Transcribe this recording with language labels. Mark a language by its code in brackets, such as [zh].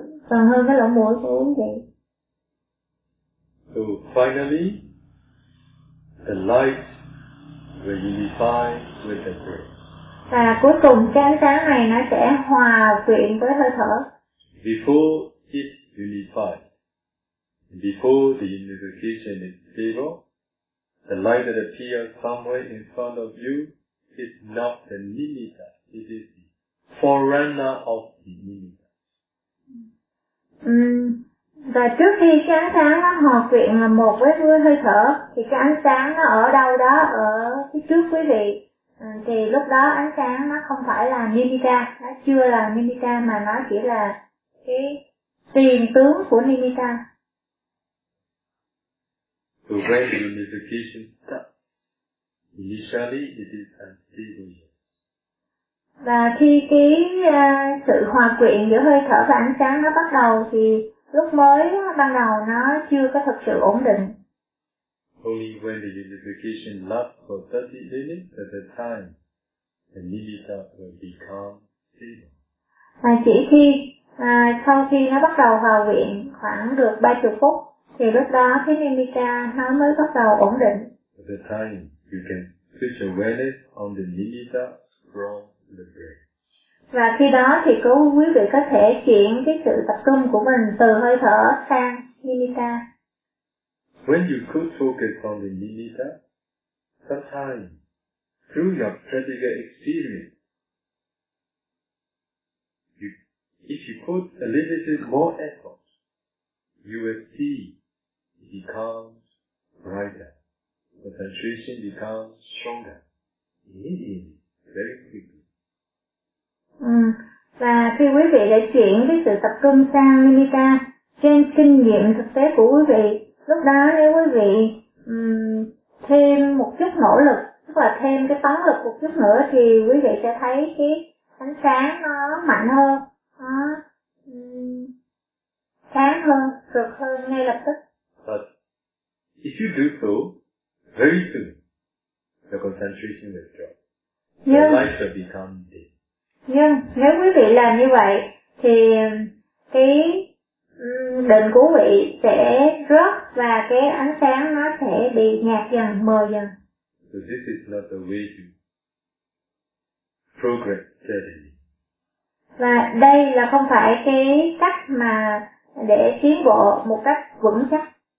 [vi] Còn hơn cái lỗ mũi của quý vị. [en] So finally, the light will unify with the breath. [vi] Và cuối cùng cái ánh sáng này nó sẽ hòa quyện với hơi thở. [en] Before it unifies, before the unification is stable, the light that appears somewhere in front of you is not the nimitta. It is the forerunner of the nimitta. [vi] Và trước khi cái ánh sáng nó hòa quyện là một với hơi thở thì cái ánh sáng nó ở đâu đó ở phía trước quý vị, thì lúc đó ánh sáng nó không phải là nimitta, nó chưa là nimitta mà nó chỉ là cái tiền tướng của nimitta. [en] So when the unification starts, initially it is unstable. [vi] Và khi cái sự hòa quyện giữa hơi thở và ánh sáng nó bắt đầu thì lúc mới ban đầu nó chưa có thực sự ổn định. [en] Only when the unification lasts for 30 minutes at a time, the nimitta will become stable. [vi] Và chỉ khi sau khi nó bắt đầu hòa quyện khoảng được 30 phút thì lúc đó cái nimitta nó mới bắt đầu ổn định. [en] At the time, you can switch awareness on the nimitta from the breath. [vi] Và khi đó thì có quý vị có thể chuyển cái sự tập trung của mình từ hơi thở sang nimitta. [en] When you could focus on the nimitta, sometimes through your practical experience, if you put a little bit more effort, you will see it becomes brighter, concentration becomes stronger, immediately, very quickly. [vi] Và khi quý vị đã chuyển cái sự tập trung sang nimitta, trên kinh nghiệm thực tế của quý vị, lúc đó nếu quý vị thêm một chút nỗ lực, tức là thêm cái tấn lực một chút nữa, thì quý vị sẽ thấy cái ánh sáng nó mạnh hơn, nó sáng hơn, cực hơn ngay lập tức. [en] But if you do so, very soon, the concentration will drop. Your life will become dim. [vi] Nhưng nếu quý vị làm như vậy thì cái định của quý vị sẽ rớt và cái ánh sáng nó sẽ bị nhạt dần, mờ dần. [en] So this is not the way to progress steadily. [vi] Và đây là không phải cái cách mà để tiến bộ một cách vững chắc.